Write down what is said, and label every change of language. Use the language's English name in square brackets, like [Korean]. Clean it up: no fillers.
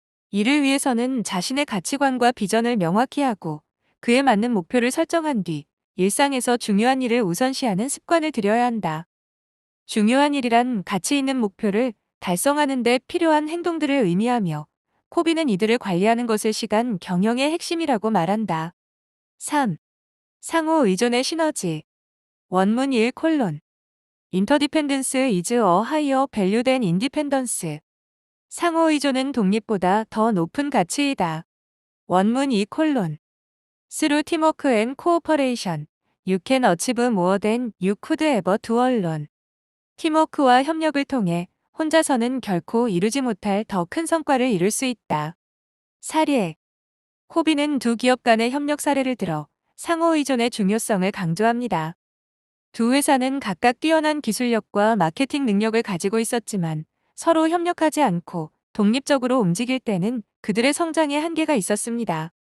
[Korean] 이를 위해서는 자신의 가치관과 비전을 명확히 하고 그에 맞는 목표를 설정한 뒤 일상에서 중요한 일을 우선시하는 습관을 들여야 한다. 중요한 일이란 가치 있는 목표를 달성하는 데 필요한 행동들을 의미하며 코비는 이들을 관리하는 것을 시간 경영의 핵심이라고 말한다. 3. 상호 의존의 시너지. 원문 1 콜론. [English] Interdependence is a higher value than independence. [Korean] 상호 의존은 독립보다 더 높은 가치이다. 원문 2 콜론. [English] Through teamwork and cooperation, you can achieve more than you could ever do alone. [Korean] 팀워크와 협력을 통해 혼자서는 결코 이루지 못할 더 큰 성과를 이룰 수 있다. 사례. 코비는 두 기업 간의 협력 사례를 들어 상호 의존의 중요성을 강조합니다. 두 회사는 각각 뛰어난 기술력과 마케팅 능력을 가지고 있었지만 서로 협력하지 않고 독립적으로 움직일 때는 그들의 성장에 한계가 있었습니다.